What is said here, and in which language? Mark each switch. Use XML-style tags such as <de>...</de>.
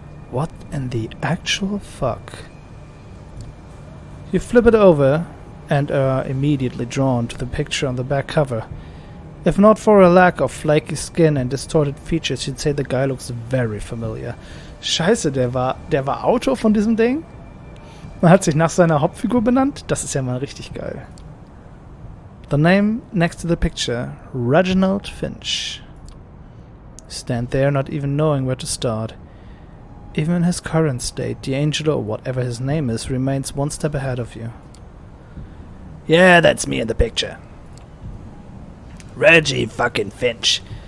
<en>What in the actual fuck? You flip it over and are immediately drawn to the picture on the back cover. If not for a lack of flaky skin and distorted features, you'd say the guy looks very familiar.</en> <de>Scheiße, der war Autor von diesem Ding? Man hat sich nach seiner Hauptfigur benannt? Das ist ja mal richtig geil.</de> <en>The name next to the picture, Reginald Finch. Stand there not even knowing where to start. Even in his current state, D'Angelo, or whatever his name is, remains one step ahead of you. Yeah, that's me in the picture. Reggie fucking Finch.</en>